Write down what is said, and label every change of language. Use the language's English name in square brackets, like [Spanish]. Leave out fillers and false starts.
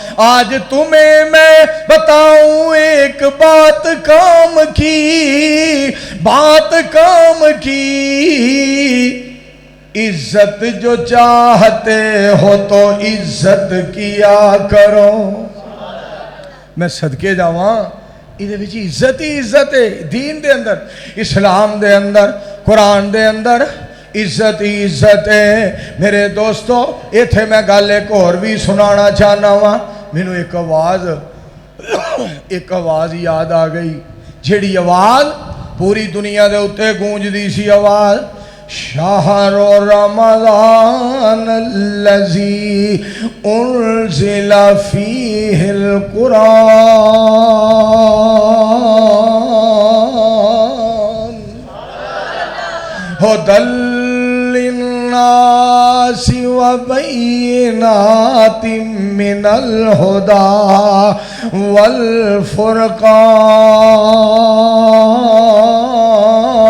[Urdu] آج تمہیں میں بتاؤں ایک بات کام کی، بات کام کی، عزت جو چاہتے ہو تو عزت کیا کرو. [Punjabi] میں صدقے جاواں [Urdu] یہ عزت ہی عزت ہے. [Punjabi] دین دے اندر، اسلام دے اندر، قرآن دے اندر عزت ہی عزت ہے. میرے دوستو ایتھے میں گل ایک اور بھی سنانا چاہنا وا. مینوں ایک آواز یاد آ گئی، جیڑی آواز پوری دنیا دے اتے گونجدی سی. [Arabic] آواز شہر رمضان الذی انزل فیہ القرآن ھدی للناس وبینات من الہدی والفرقان.